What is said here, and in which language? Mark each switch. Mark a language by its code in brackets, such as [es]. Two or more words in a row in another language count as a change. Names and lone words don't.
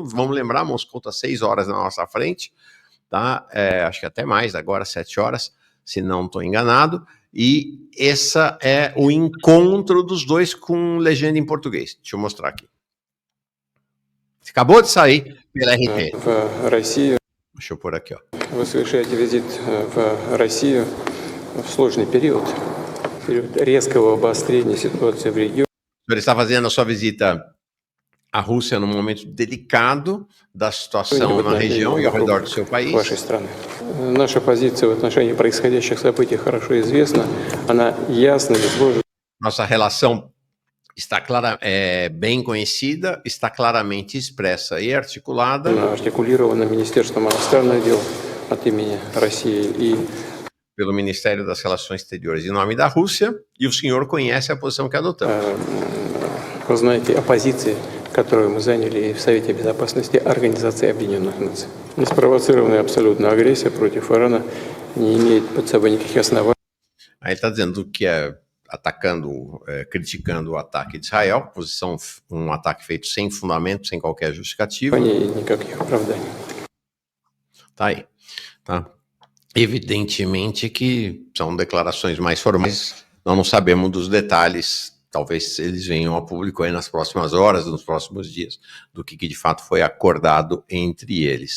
[pt] Vamos lembrar, Moscou está 6 horas na nossa frente, tá? Acho que até mais, agora 7 horas, se não estou enganado. E esse é o encontro dos dois com legenda em português. Deixa eu mostrar aqui. Acabou de sair pela RT. Deixa eu pôr aqui, ó. [ru] Вы совершаете визит в Россию в сложный период резкого обострения ситуации в регионе. [pt] Ele está fazendo a sua visita à Rússia num momento delicado da situação na região e ao redor do seu país. [ru] Наша позиция в отношении происходящих событий хорошо известна, она ясна и изложена. [pt] Nossa relação está bem conhecida, está claramente expressa e articulada. [ru] Артикулирована Министерством иностранных дел от имени России и [pt] pelo Ministério das Relações Exteriores em nome da Rússia, e o senhor conhece a posição que adotamos. [ru] Вы знаете о позиции, которую мы заняли в Совете Безопасности Организации Объединенных Наций. Неспровоцированная абсолютно агрессия против Ирана не имеет под собой никаких оснований. [pt] Aí ele está dizendo que criticando o ataque de Israel, um ataque feito sem fundamento, sem qualquer justificativa. [ru] Никаких оправданий. [pt] Tá aí, tá? Evidentemente que são declarações mais formais, nós não sabemos dos detalhes, talvez eles venham a público aí nas próximas horas, nos próximos dias, do que de fato foi acordado entre eles.